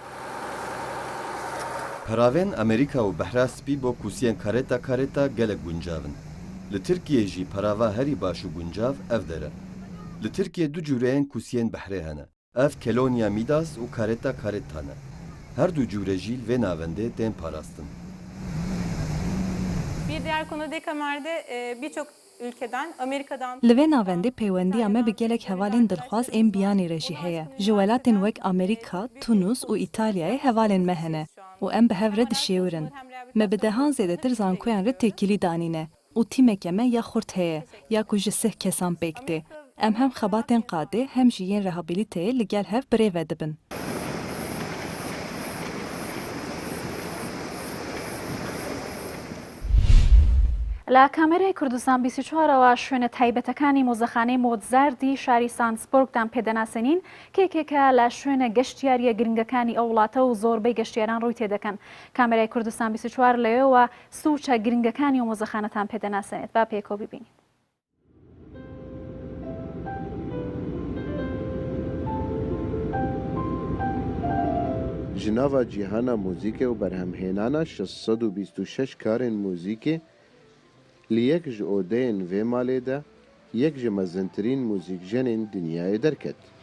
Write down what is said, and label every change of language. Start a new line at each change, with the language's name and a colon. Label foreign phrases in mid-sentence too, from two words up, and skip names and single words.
Kurdish: Peravên Amerîka û behra spî bo kusiyen karetta gelek guncav in. Li Tirkiyê jî perava herî baş û guncav ev dere. Li Tirkiyê du cûreyên kusiyên behrê hene. Ev Kelonya Midas û karetta ne. Her du cûre jî vê navendê tên parastin.
Turkish: Bir diğer konu Dekamer'de birçok ülkeden, Amerika'dan...
Kurdish: Li vê navendê peywendiya me bi gelek hevalên dilxwaz ên biyanî re jî heye. Ji welatên wek Amerîka, Tunus û İtalyayê hevalên me hene û em bi hev re dişêwirin. Me bi dehan zêdetir zankoyan re têkilî danîne û tîmeke me ya xurt heye ya ku ji sih kesan pêk tê. Em hem xebatên qadê hem jî yên rehabiliteyê li gel hev birêve dibin.
Central Kurdish: لە کامێرای کوردستان 24ەوە شوێنە تایبەتەکانی مۆزەخانەی مۆتزاردی شاری سانسبۆرگدان پێدەناسێنین کێکێکە لە شوێنە گەشتیاریە گرنگەکانی ئەو وڵاتە و زۆربەی گەشتیاران ڕووی تێدەکەن. کامێرای کوردستان 24 لەوێەوە سوچە گرنگەکانی و مۆزەخانەتان پێدەناسێنێت. با پێکەوە ببینین.
Kurdish: Jinava cîhana mûzîkê û berhemhênana 626 karên mûzîkê li yek ji odeyên vê malê de yek ji mezintirîn mûzîkjenên dinyayê derket.